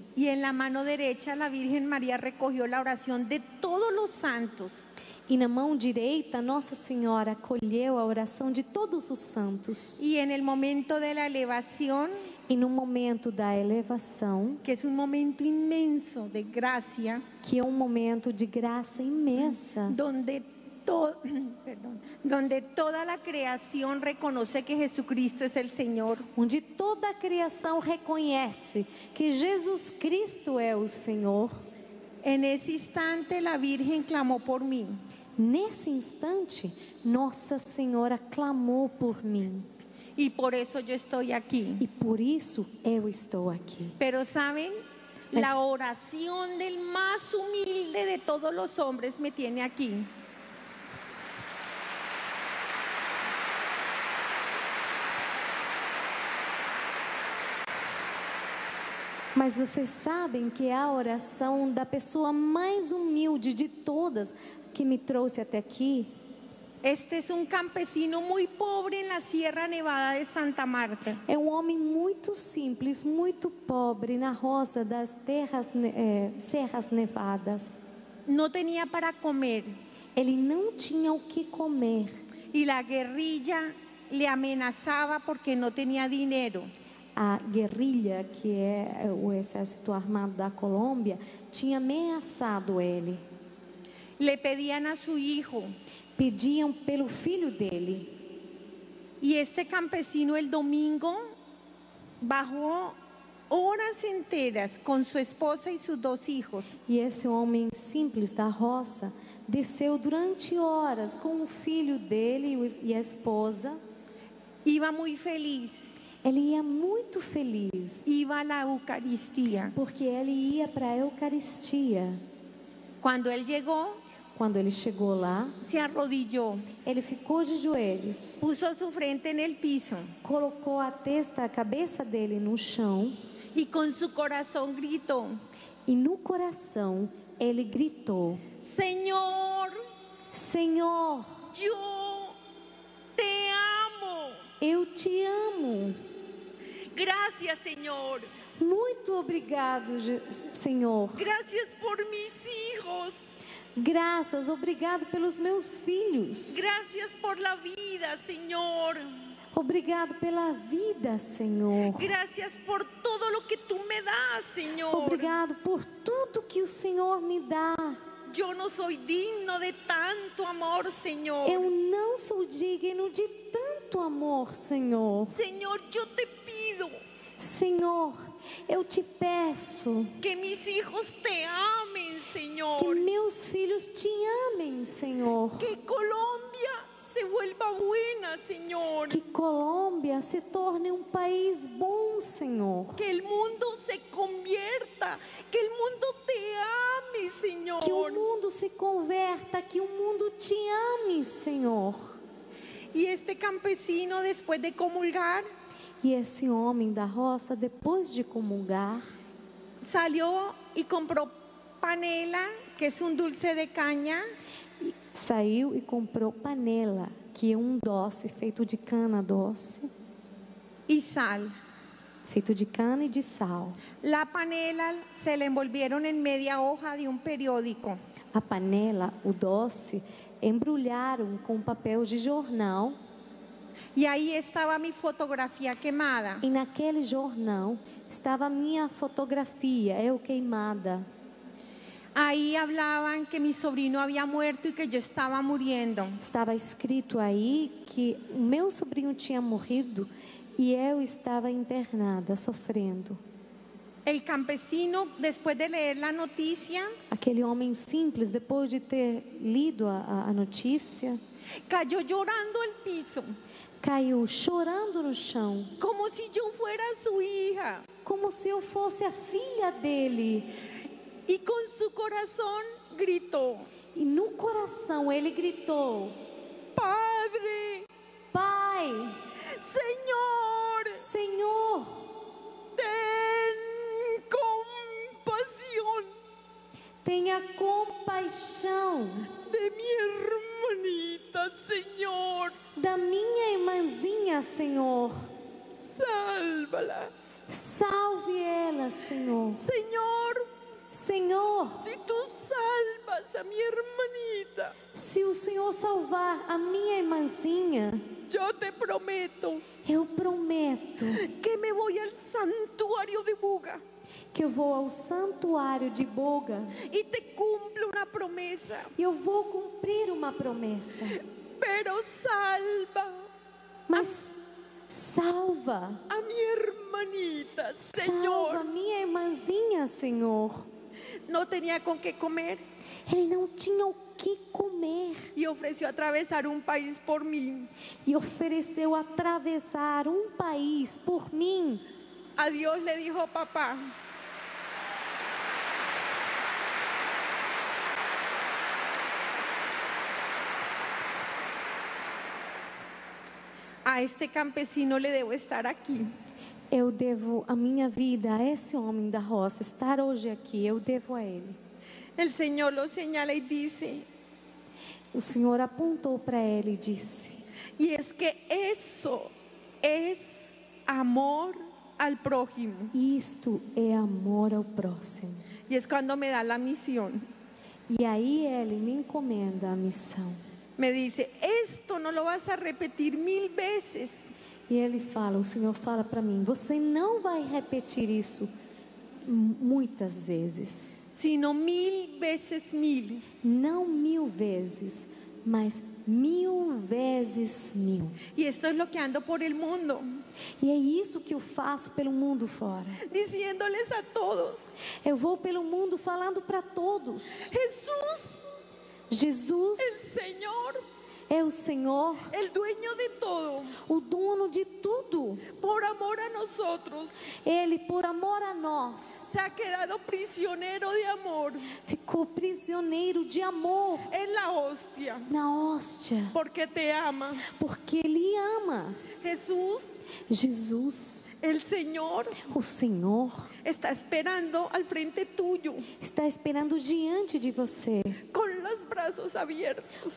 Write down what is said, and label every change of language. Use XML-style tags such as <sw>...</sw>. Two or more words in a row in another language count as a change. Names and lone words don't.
<es>Y en la mano derecha la Virgen María recogió la oración de todos los santos.</es> <pt>E na mão direita, Nossa Senhora acolheu a oração de todos os santos.</pt> <es>Y en el momento de la elevación,</es> <pt>E no momento da elevação,</pt> <es>que es un momento inmenso de gracia,</es> <pt>que é um momento de graça imensa,</pt> <es>donde, donde toda la creación reconoce que Jesucristo es el Señor,</es> <pt>onde toda a criação reconhece que Jesus Cristo é o Senhor,</pt> <es>en ese instante la Virgen clamó por mí.</es> <pt>nesse instante, Nossa Senhora clamou por mim.</pt> <es>Y por eso yo estoy aquí.</es> <pt>E por isso eu estou aqui.</pt> <es>Pero ¿saben? La oración del más humilde de todos los hombres me tiene aquí.</es> <pt>Mas vocês sabem que é a oração da pessoa mais humilde de todas que me trouxe até aqui.</pt> <es>Este es un campesino muy pobre en la Sierra Nevada de Santa Marta.</es> <pt>É um homem muito simples, muito pobre na roça das Serras Nevadas.</pt> <es>No tenía para comer</es> <pt>Ele não tinha o que comer.</pt> <es>y la guerrilla le amenazaba porque no tenía dinero.</es> <pt>A guerrilha, que é o exército armado da Colômbia, tinha ameaçado ele.</pt> <es>Le pedían a su hijo.</es> <pt>Pediam pelo filho dele.</pt> <es>Y este campesino el domingo bajó horas enteras con su esposa y sus 2 hijos.</es> <pt>E esse homem simples da roça desceu durante horas com o filho dele e a esposa.</pt> <es>Iba muy feliz.</es> <pt>Ele ia muito feliz,</pt> <es>Iba a la Eucaristía.</es> <pt>porque ele ia para a Eucaristia.</pt> <es>Cuando él llegó,</es> <pt>Quando ele chegou lá,</pt> <es>se arrodilló,</es> <pt>ele ficou de joelhos,</pt> <es>puso su frente en el piso</es> <pt>colocou a cabeça dele no chão</pt> <es>y con su corazón gritó:</es> <pt>e no coração ele gritou:</pt> <es>Señor,</es> <pt>Senhor,</pt> <es>yo te amo.</es> <pt>eu te amo.</pt> <es>Gracias, Señor.</es> <pt>Muito obrigado, Senhor.</pt> <es>Gracias por mis hijos.</es> <pt>Graças, obrigado pelos meus filhos.</pt> <es>Gracias por la vida, Señor.</es> <pt>Obrigado pela vida, Senhor.</pt> <es>Gracias por todo lo que tú me das, Señor.</es> <pt>Obrigado por tudo que o Senhor me dá.</pt> <es>Yo no soy digno de tanto amor, Señor.</es> <pt>Eu não sou digno de tanto amor, Senhor.</pt> <es>Señor, yo te pido</es> <pt>Senhor, eu te peço</pt> <es>que mis hijos te amen,</es> <pt>que</pt> <es>Señor.</es> <pt>meus filhos te amem, Senhor.</pt> <es>Que Colombia se vuelva buena, Señor.</es> <pt>Que Colômbia se torne um país bom, Senhor.</pt> <es>Que el mundo se convierta, que el mundo te ame, Señor.</es> <pt>Que o mundo se converta, que o mundo te ame, Senhor.</pt> <es>Y este campesino, después de comulgar,</es> <pt>E esse homem da roça, depois de comungar,</pt> <es>salió y compró panela, que es un dulce de caña,</es> <pt>saiu e comprou panela, que é um doce feito de cana doce,</pt> <es>y sal.</es> <pt>feito de cana e de sal.</pt> <es>La panela se la envolvieron en media hoja de un periódico.</es> <pt>A panela, o doce, embrulharam com papel de jornal.</pt> <es>Y ahí estaba mi fotografía quemada.</es> <pt>E naquele jornal estava a minha fotografia, eu queimada.</pt> <es>Ahí hablaban que mi sobrino había muerto y que yo estaba muriendo.</es> <pt>Estava escrito aí que o meu sobrinho tinha morrido e eu estava internada, sofrendo.</pt> <es>El campesino, después de leer la noticia,</es> <pt>Aquele homem simples, depois de ter lido a notícia,</pt> <es>cayó llorando al piso,</es> <pt>caiu chorando no chão,</pt> <es>como si yo fuera su hija.</es> <pt>como se eu fosse a filha dele.</pt> <es>Y con su corazón gritó:</es> <pt>E no coração ele gritou:</pt> <es>Padre,</es> <pt>Pai,</pt> <es>Señor,</es> <pt>Senhor,</pt> <es>ten compasión</es> <pt>tenha compaixão</pt> <es>de mi hermanita, Señor.</es> <pt>da minha irmãzinha, Senhor.</pt> <es>Sálvala.</es> <pt>Salve ela, Senhor.</pt> <es>Señor,</es> <pt>Senhor,</pt> <es>si tú salvas salvas a mi hermanita,</es> <pt>Se o Senhor salvar a minha irmãzinha,</pt> <es>yo te prometo</es> <pt>eu prometo</pt> <es>que me voy al santuario de Buga</es> <pt>que eu vou ao santuário de Boga</pt> <es>y te cumplo una promesa,</es> <pt>e eu vou cumprir uma promessa.</pt> <es>pero salva</es> <pt>Mas salva,</pt> <es>a mi hermanita,</es> <pt>salva</pt> <es>Señor.</es> <pt>minha irmãzinha, Senhor.</pt> <es>No tenía con qué comer</es> <pt>Ele não tinha o que comer</pt> <es>y ofreció atravesar un país por mí.</es> <pt>e ofereceu atravessar um país por mim.</pt> <es>A Dios le dijo papá: a este campesino le debo estar aquí.</es> <pt>Eu devo a minha vida a esse homem da roça, estar hoje aqui, eu devo a ele.</pt> <es>El Señor lo señala y dice:</es> <pt>O Senhor apontou para ele e disse:</pt> <es>y es que eso es amor al prójimo.</es> <pt>isto é amor ao próximo.</pt> <es>Y es cuando me da la misión.</es> <pt>E aí ele me encomenda a missão.</pt> <es>Me dice: esto no lo vas a repetir 1000 veces,</es> <pt>E ele fala, o Senhor fala para mim: você não vai repetir isso muitas vezes,</pt> <es>sino 1000 veces 1000.</es> <pt>não 1000 vezes, mas 1000 vezes 1000.</pt> <es>Y esto es lo que ando por el mundo,</es> <pt>E é isso que eu faço pelo mundo fora.</pt> <es>diciéndoles a todos:</es> <pt>Eu vou pelo mundo falando para todos.</pt> <es>Jesús,</es> <pt>Jesus</pt> <es>el Señor,</es> <pt>é o Senhor,</pt> <es>el dueño de todo,</es> <pt>o dono de tudo.</pt> <es>por amor a nosotros,</es> <pt>Ele, por amor a nós,</pt> <es>se ha quedado prisionero de amor</es> <pt>ficou prisioneiro de amor</pt> <es>en la hostia,</es> <pt>na hóstia,</pt> <es>porque te ama.</es> <pt>porque Ele ama.</pt> <es>Jesús,</es> <pt>Jesus,</pt> <es>el Señor,</es> <pt>o Senhor,</pt> <es>está esperando al frente tuyo,</es> <pt>está esperando diante de você,</pt> <es>con los brazos abiertos,</es>